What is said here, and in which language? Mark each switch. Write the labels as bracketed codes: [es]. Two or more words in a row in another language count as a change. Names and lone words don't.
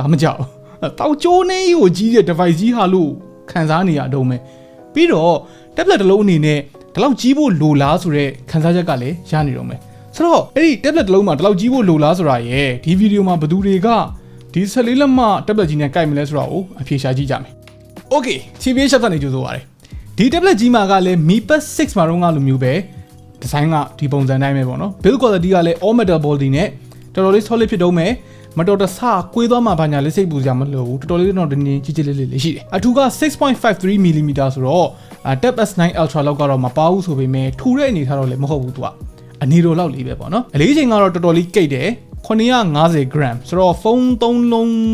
[my] သားမကြောက်တောက်ကျိုးနေကိုကြီးတဲ့ device ကြီးဟာလို့ခံစားနေရတော့မယ်ပြီးတော့ tablet တစ်လုံးအနေနဲ့ဒီလောက်ကြီးဖို့လိုလားဆိုတဲ့ခံစားချက်ကလည်းရနေတော့မယ်ဆိုတော့အဲ့ဒီ tablet တစ်လုံးမှာဒီလောက်ကြီးဖို့လိုလားဆိုတာရယ်ဒီဗီဒီယိုမှာဘယ်သူတွေကဒီ14လက်မ tablet ကြီးနဲ့ကိုက်မလဲဆိုတာကိုအဖြေရှာကြည့်ကြမယ် Okay TBH Labs နဲ့ကြို ဆိုပါရစေဒီ tablet ကြီးမှာကလည်း Mi Bud 6မှာတော့ငါလိုမျိုးပဲဒီဇိုင်းကဒီပုံစံတိုင်းပဲပေါ့နော် [en] build quality [my] ကလည်း [en] all metal body [my] နဲ့တော်တော်လေး solid ဖြစ်တော့မယ်မတော်တဆကွေးသွားမှဘာညာလေးစိတ်ပူကြမလို့ဘူးတော်တော်လေးတော့တင်းတင်းကြီးကြီးလေးလေးရှိတယ်အထူက 6.53 mm ဆိုတော့ Tab S9 Ultra လောက်ကတော့မပါဘူးဆိုပေမဲ့ထူတဲ့အနေထားတော့လည်းမဟုတ်ဘူးသူကအနေတော်လောက်လေးပဲပေါ့နော်အလေးချိန်ကတော့တော်တော်လေးကိတ်တယ်950 gram ဆိုတော့ဖုန်း3လုံး